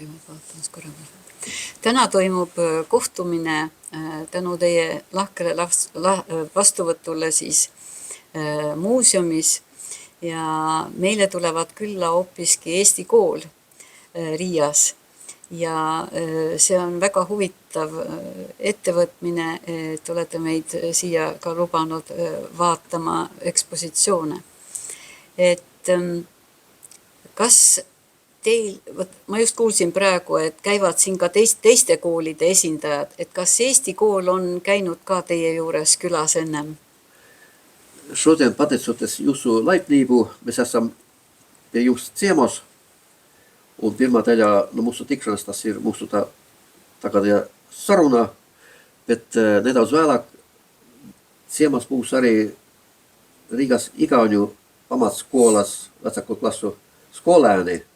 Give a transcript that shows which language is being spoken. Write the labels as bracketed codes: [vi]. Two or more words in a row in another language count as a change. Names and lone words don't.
[et] Täna toimub kohtumine tänu teie lahkele vastuvõtule siis muuseumis ja meile tulevad külla hoopiski Eesti kool Riias ja see on väga huvitav ettevõtmine, et olete meid siia ka lubanud vaatama ekspositsioone. Et kas teil, ma just kuulsin praegu, et käivad siin ka teiste koolide esindajad, et kas Eesti kool on käinud ka teie juures külas ennem? [lv] Šodien pateicoties jūsu laipnību, mēs esam pie jums ciemos, un pirmā daļā no mūsu tikšanas tas ir mūsu tagadējā saruna, bet nedaudz vēlāk ciemos būs arī Rīgas Igauņu pamatskolas vecāko klasu skolēni.